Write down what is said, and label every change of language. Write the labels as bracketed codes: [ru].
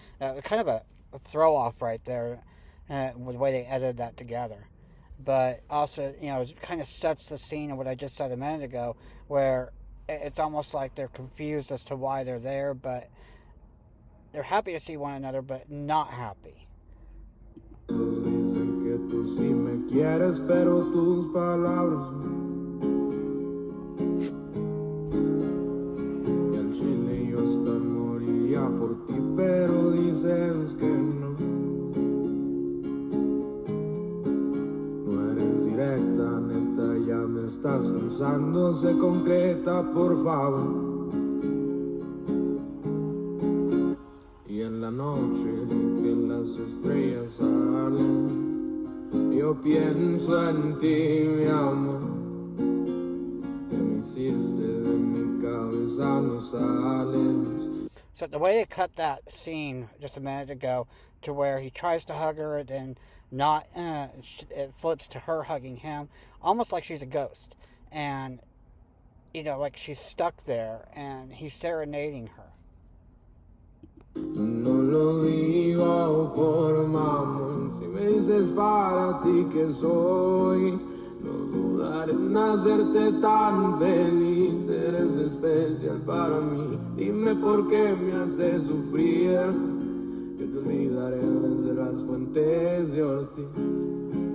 [en] Kind of a throw off right there with the way they edited that together. But also, it kind of sets the scene of what I just said a minute ago, where it's almost like they're confused as to why they're there, but they're happy to see one another, but not happy. [es] Dicen que tú sí me quieres, pero tus palabras y al chile yo hasta moriría por ti, pero dices que no. No eres directa, neta, ya me estás cansando, sé concreta, por favor. Y en la noche que las estrellas salen, yo pienso en ti, mi amor. hiciste de mi cabeza no sales. [en] So the way they cut that scene just a minute ago to where he tries to hug her, then not, it flips to her hugging him, almost like she's a ghost, and like she's stuck there, and he's serenading her. [es] No lo digo por mamón, si me dices para ti que soy, no dudaré en hacerte tan feliz, eres especial para mí, dime por qué me haces sufrir, yo te olvidaré desde las fuentes de Ortiz.